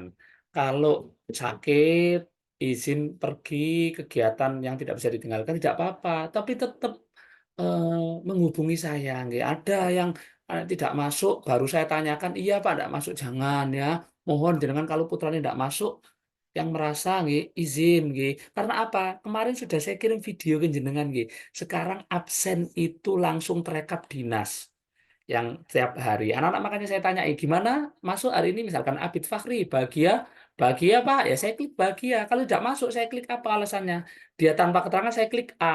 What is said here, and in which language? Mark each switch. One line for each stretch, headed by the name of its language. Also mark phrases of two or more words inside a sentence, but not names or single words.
Indonesian: Kalau sakit, izin pergi kegiatan yang tidak bisa ditinggalkan tidak apa-apa, tapi tetap menghubungi saya. Nggih. Ada yang tidak masuk, baru saya tanyakan, iya Pak, tidak masuk, jangan ya. Mohon jenengan kalau putranya tidak masuk, yang merasa nggih, izin nggih. Karena apa? Kemarin sudah saya kirim video ke jenengan nggih. Sekarang absen itu langsung terekap dinas yang tiap hari. Anak-anak makanya saya tanya, gimana masuk hari ini? Misalkan Abid Fakhri, bahagia, bahagia Pak, ya saya klik bahagia. Kalau tidak masuk, saya klik apa alasannya? Dia tanpa keterangan, saya klik A.